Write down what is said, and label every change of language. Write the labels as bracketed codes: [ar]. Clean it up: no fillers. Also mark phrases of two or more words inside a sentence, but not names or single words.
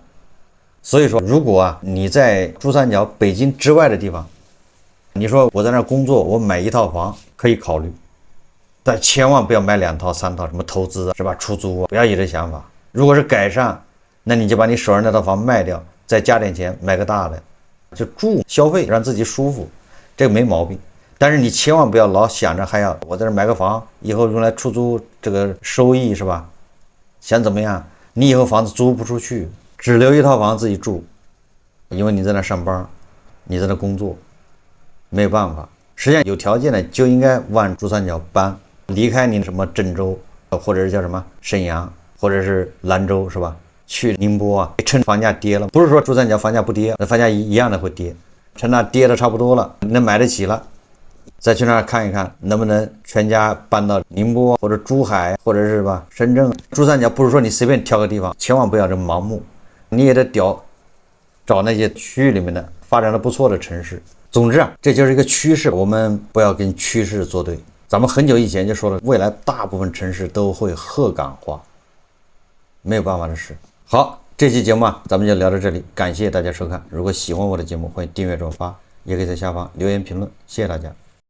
[zh] 所以說如果你在珠三角、北京之外的地方，你說我在那工作，我買1套房可以考慮，但千萬不要買2套3套，什麼投資是吧？出租不要有這想法。如果是改善，那你就把你手上那套房卖掉，再加点錢買個大的，就住消費，讓自己舒服，這個沒毛病。但是你千萬不要老想着還要我在這買個房，以後用來出租，這個收益是吧？想怎麼樣？你以後房子租不出去，只留一套房自己住，因為你在那上班，你在那工作，沒有辦法。實際上有條件的就應該往珠三角搬，離開你什麼鄭州，或者是叫什麼瀋陽，或者是蘭州是吧？去寧波啊，趁房價跌了，不是說珠三角房價不跌，那房價一樣的會跌，趁那跌的差不多了，能買得起了。再去那兒看一看，能不能全家搬到寧波或者珠海，或者是吧深圳。珠三角不是說你隨便挑個地方，千萬不要這么盲目，你也得找那些区域裡面的發展的不錯的城市。總之啊，這就是一個趨勢，我們不要跟趨勢作對。咱們很久以前就說了，未來大部分城市都會鶴崗化，沒有辦法的事。好，這期節目啊，咱們就聊到這裡，感謝大家收看。如果喜歡我的節目，歡迎訂閱轉發，也可以在下方留言評論，謝謝大家。